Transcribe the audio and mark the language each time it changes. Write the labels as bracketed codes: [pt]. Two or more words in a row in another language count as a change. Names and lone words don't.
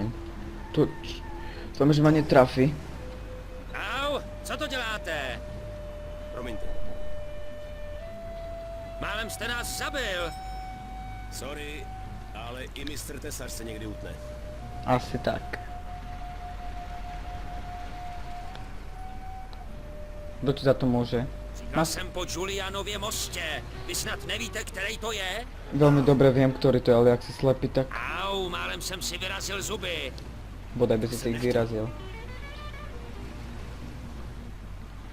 [sk] To že ma netrafi. Au, [cs] co to děláte? Promiňte. Málem jste nás zabil. Sorry, ale i mistr Tesař se někdy utne. [sk] Asi tak. Kto ti za to môže? [cs] Říkal jsem po Giulianově mostě. Vy snad nevíte, který to je? [sk] Veľmi dobre viem, ktorý to je, ale ak si slepý, tak [cs] Au, málem jsem si vyrazil zuby. [sk] bodaj by si ich vyrazil.